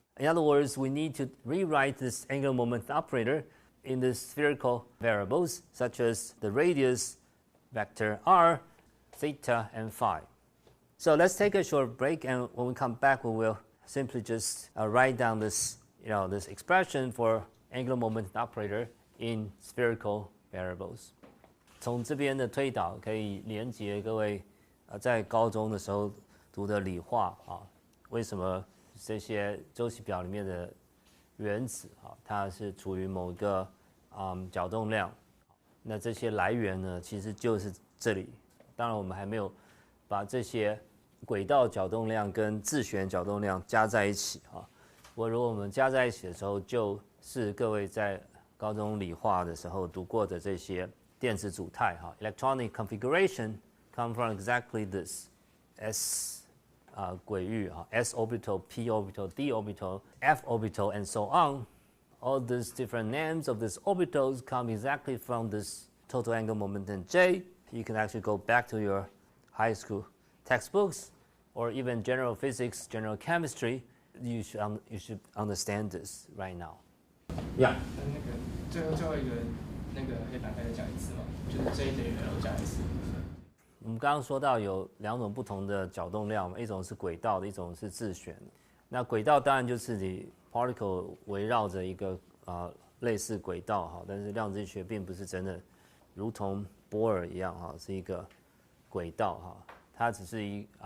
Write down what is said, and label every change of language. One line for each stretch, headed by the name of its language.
English: In other words, we need to rewrite this angular momentum operator in the spherical variables, such as the radius, vector r, theta, and phi. So let's take a short break, and when we come back, we will simply just write down this, this expression for angular momentum operator in spherical variables.
Chinese: 从这边的推导可以连接各位在高中的时候读的理化为什么这些周期表里面的原子它是处于某一个角动量，那这些来源呢其实就是这里。当然我们还没有把这些轨道角动量跟自旋角动量加在一起如果我们加在一起的时候，就是各位在高中理化的时候读过的这些电子组态
English: electronic configuration come from exactly this S
Chinese: 轨域
English: S orbital, P orbital, D orbital, F orbital, and so on. All these different names of these orbitals come exactly from this total angular momentum J. You can actually go back to your high school textbooks or even general physics, general chemistry. You should understand this right now. Yeah.
Chinese: 最后一个那个黑板可以讲一次吗？就是 J 等于 L 加 S。我们刚刚说到有两种不同的角动量嘛，一种是轨道的，一种是自旋。那轨道当然就是你 particle 围绕着一个类似轨道但是量子力学并不是真的如同波尔一样是一个轨道它只是